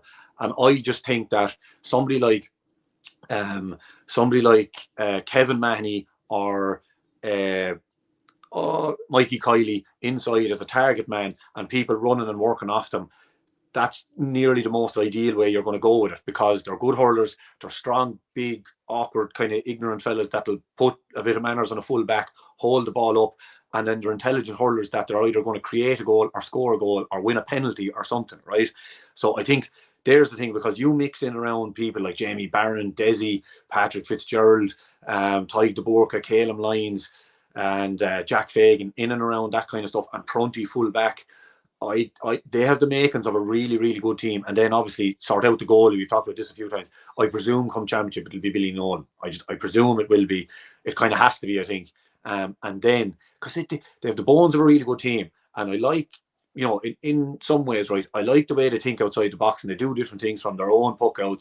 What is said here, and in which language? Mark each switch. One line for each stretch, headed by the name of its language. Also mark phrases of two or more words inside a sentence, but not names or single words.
English: And I just think that somebody like Kevin Mahoney or Mikey Kiley inside as a target man and people running and working off them, that's nearly the most ideal way you're going to go with it, because they're good hurlers, they're strong, big, awkward, kind of ignorant fellas that'll put a bit of manners on a full back, hold the ball up, and then they're intelligent hurlers that they're either going to create a goal or score a goal or win a penalty or something, right? So I think there's the thing, because you mix in around people like Jamie Barron, Deise, Patrick Fitzgerald, Tyke de Burka, Calum Lyons, and Jack Fagan, in and around that kind of stuff, and Prunty full back. They have the makings of a really, really good team. And then obviously sort out the goalie. We've talked about this a few times. I presume come championship it'll be Billy Nolan. I presume it will be. It kind of has to be, I think. And then because they have the bones of a really good team, and I like, you know, in some ways, right, I like the way they think outside the box and they do different things from their own puck outs.